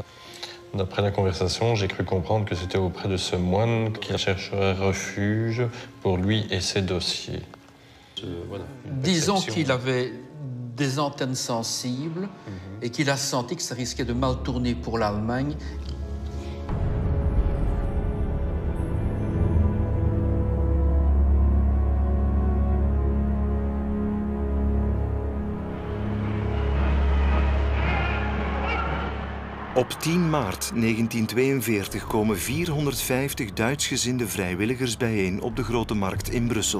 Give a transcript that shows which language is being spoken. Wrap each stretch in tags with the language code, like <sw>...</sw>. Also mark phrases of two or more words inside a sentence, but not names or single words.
<fr>D'après la conversation, j'ai cru comprendre que c'était auprès de ce moine qu'il chercherait refuge pour lui et ses dossiers. Voilà, disons qu'il avait des antennes sensibles et qu'il a senti que ça risquait de mal tourner pour l'Allemagne.</fr> <nl>Op 10 maart 1942 komen 450 Duitsgezinde vrijwilligers bijeen op de Grote Markt in Brussel.</nl>